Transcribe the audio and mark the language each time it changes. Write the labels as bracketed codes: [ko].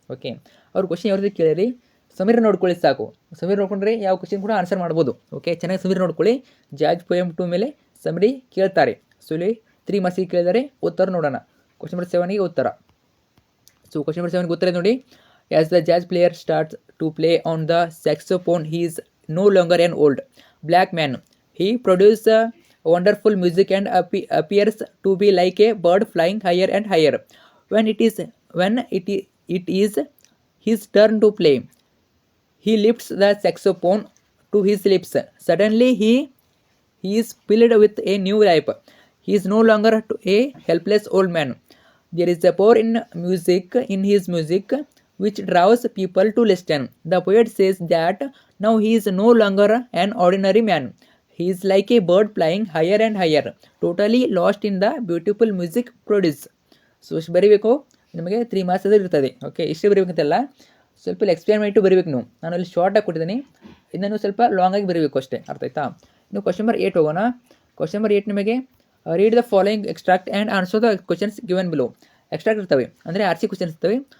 [kn] Okay, ಅವ್ರು question ಯಾವ ರೀತಿ ಕೇಳಿರಿ, ಸಮೀರ್ ನೋಡ್ಕೊಳ್ಳಿ ಸಾಕು. ಸಮೀರ್ ನೋಡ್ಕೊಂಡ್ರೆ ಯಾವ ಕ್ವಶನ್ ಕೂಡ ಆನ್ಸರ್ ಮಾಡ್ಬೋದು. ಓಕೆ, ಚೆನ್ನಾಗಿ ಸಮೀರ್ ನೋಡ್ಕೊಳ್ಳಿ. ಜಾಜ್ ಪೋಯಮ್ 2 ಮೇಲೆ ಸಮರಿ ಕೇಳ್ತಾರೆ. ಸೊ ಇಲ್ಲಿ 3 ಮಾರ್ಕ್ಸಿಗೆ ಕೇಳಿದರೆ ಉತ್ತರ ನೋಡೋಣ. ಕ್ವಶನ್ ನಂಬರ್ 7ಗೆ ಉತ್ತರ. ಸೊ ಕ್ವಶನ್ ನಂಬರ್ 7ಗೆ ಉತ್ತರ ನೋಡಿ, [en] As the jazz player starts to play on the saxophone he is no longer an old black man. He produces wonderful music and appears to be like a bird flying higher and higher. When it is his turn to play, he lifts the saxophone to his lips. Suddenly he is filled with a new life. He is no longer a helpless old man. There is a power in his music which draws people to listen. The poet says that now he is no longer an ordinary man. He is like a bird flying higher and higher, totally lost in the beautiful music produced. [kn] So ಇಷ್ಟು ಬರೀಬೇಕು. ನಿಮಗೆ 3 marks ಇರ್ತದೆ. Okay, ಇಷ್ಟು ಬರೀಬೇಕಂತೆಲ್ಲ, ಸ್ವಲ್ಪ explain ಮಾಡಿಟ್ಟು ಬರೀಬೇಕು ನೀವು. ನಾನು ಇಲ್ಲಿ ಶಾರ್ಟಾಗಿ ಕೊಟ್ಟಿದ್ದೀನಿ, ಇದನ್ನು ಸ್ವಲ್ಪ ಲಾಂಗಾಗಿ ಬರೀಬೇಕು ಅಷ್ಟೇ. ಅರ್ಥ ಆಯ್ತಾ? ಇನ್ನು ಕ್ವಶನ್ ನಂಬರ್ 8 ಹೋಗೋಣ. [en] Question number 8 ನಿಮಗೆ read the following extract and answer the questions given below. [kn] Extract ಇರ್ತವೆ, ಅಂದರೆ RC ಕ್ವಶನ್ಸ್ ಇರ್ತವೆ.